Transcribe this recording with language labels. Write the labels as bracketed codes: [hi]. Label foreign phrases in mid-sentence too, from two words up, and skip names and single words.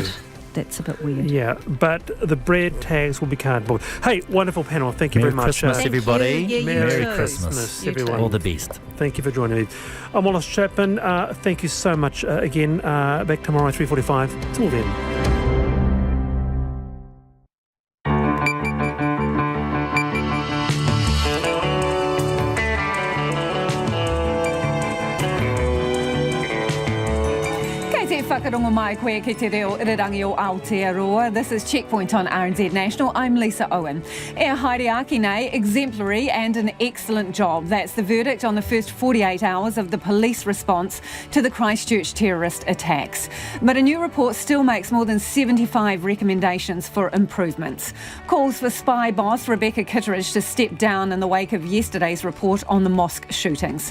[en] know. That's a bit weird. Yeah, but the bread tags will be cardboard. Hey, wonderful panel. Thank you Merry very much. Christmas, everybody. Yeah, Merry too. Christmas, You everyone. too. All the best. Thank you for joining me. I'm Wallace Chapman. Thank you so much again. Back tomorrow at 3:45. Till then. [mi] Whakarongo mai koe ki te reo irirangi o Aotearoa. [en] This is Checkpoint on RNZ National. I'm Lisa Owen. [mi] E haere nei, [en] exemplary and an excellent job. That's the verdict on the first 48 hours of the police response to the Christchurch terrorist attacks. But a new report still makes more than 75 recommendations for improvements. Calls for spy boss Rebecca Kitteridge to step down in the wake of yesterday's report on the mosque shootings.